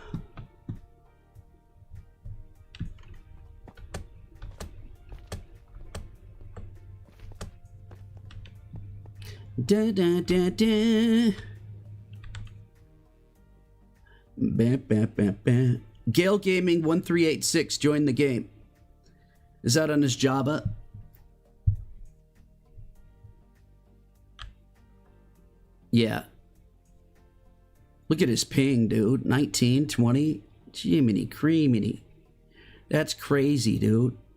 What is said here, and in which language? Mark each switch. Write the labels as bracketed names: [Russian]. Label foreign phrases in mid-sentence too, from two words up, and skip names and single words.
[English] Da da da da. Bam, bam, bam, bam. Gale Gaming 1386 joined the game. Is that on his Java? Yeah. Look at his ping, dude. 19, 20. Jiminy creaminy. That's crazy, dude.